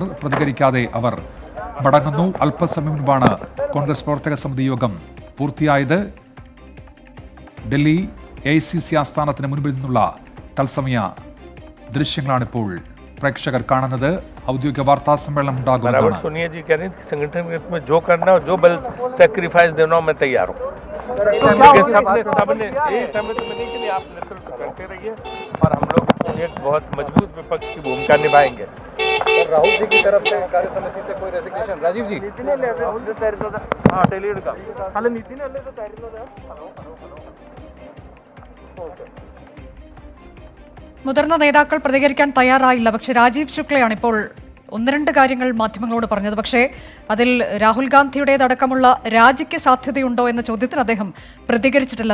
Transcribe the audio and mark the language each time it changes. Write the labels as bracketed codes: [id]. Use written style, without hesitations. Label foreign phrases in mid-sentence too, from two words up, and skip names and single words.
[ml] പ്രതികരിക്കാതെ അവർ മടങ്ങുന്നു. അല്പസമയം മുൻപാണ് കോൺഗ്രസ് പ്രവർത്തക സമിതി യോഗം പൂർത്തിയായത്. ഡൽഹി AICC ആസ്ഥാനത്തിന് മുൻപിൽ നിന്നുള്ള തത്സമയ ദൃശ്യങ്ങളാണിപ്പോൾ പ്രേക്ഷകർ കാണുന്നത്. ഔദ്യോഗിക വാർത്താ സമ്മേളനം ഉണ്ടാകുമെന്നാണ്. [hi] सोनिया जी कह रही थी संगठन में जो करना हो, जो बल सैक्रिफाइस देना हो, मैं तैयार हूँ। सबने यही सहमति बनी के लिए आप नेतृत्व करते रहिए और हम लोग एक बहुत मजबूत विपक्ष की भूमिका निभाएंगे। राहुल जी की तरफ से कार्य समिति से कोई रेजिग्नेशन? राजीव जी [ml] മുതിർന്ന നേതാക്കൾ പ്രതികരിക്കാൻ തയ്യാറായില്ല. പക്ഷേ രാജീവ് ശുക്ലയാണ് ഇപ്പോൾ 1-2 കാര്യങ്ങൾ മാധ്യമങ്ങളോട് പറഞ്ഞത്. പക്ഷേ അതിൽ രാഹുൽ ഗാന്ധിയുടേതടക്കമുള്ള രാജിക്ക് സാധ്യതയുണ്ടോ എന്ന ചോദ്യത്തിന് അദ്ദേഹം പ്രതികരിച്ചിട്ടില്ല.